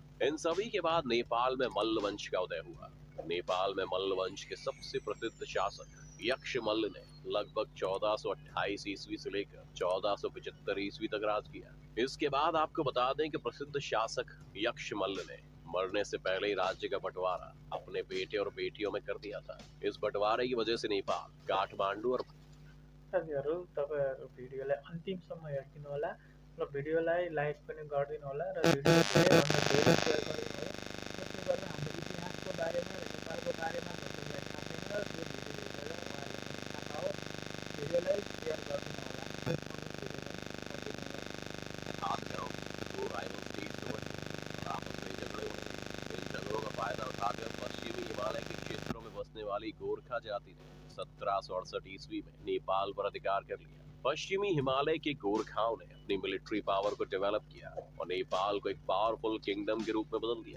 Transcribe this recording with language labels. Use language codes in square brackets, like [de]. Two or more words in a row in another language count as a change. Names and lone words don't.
[hi] इन सभी के बाद नेपाल में मल्ल वंश का उदय हुआ। नेपाल में मल्ल वंश के सबसे प्रसिद्ध शासक यक्षमल्ल ने लगभग 1428 ईस्वी से लेकर 1475 ईस्वी तक राज किया। इसके बाद आपको बता दें कि प्रसिद्ध शासक यक्षमल्ल ने मरने से पहले ही राज्य का बंटवारा अपने बेटे और बेटियों में कर दिया था। इस बंटवारे की वजह से नेपाल काठमांडू और [ne] साथीहरू तपाईँहरू भिडियोलाई अन्तिमसम्म हेरिदिनु होला र भिडियोलाई लाइक पनि गरिदिनु होला र भिडियोलाई धेरैभन्दा धेरै सेयर गरिदिनु होला, जसले गर्दा हाम्रो इतिहासको बारेमा र नेपालको बारेमा कसैलाई थाहा छैन त्यो भिडियो हेरेर उहाँहरूलाई पनि थाहा पाओस्। भिडियोलाई सेयर गरिदिनु होला। आउनुहोस् भिडियोलाई कन्टिन्यू गरौँ। [hi] हाथ में हो, दो [en] rival states [hi] हो और आपस में झगड़े हो रहे। इन झगड़ों का फायदा उठाकर पश्चिमी हिमालय के क्षेत्रों में बसने वाली गोरखा जाति ने 1768 ईस्वी में नेपाल पर अधिकार कर लिया। पश्चिमी हिमालय के गोरखाओं ने अपनी [en] military power [hi] को डेवलप किया और नेपाल को एक [en] powerful kingdom [hi] के रूप में बदल दिया।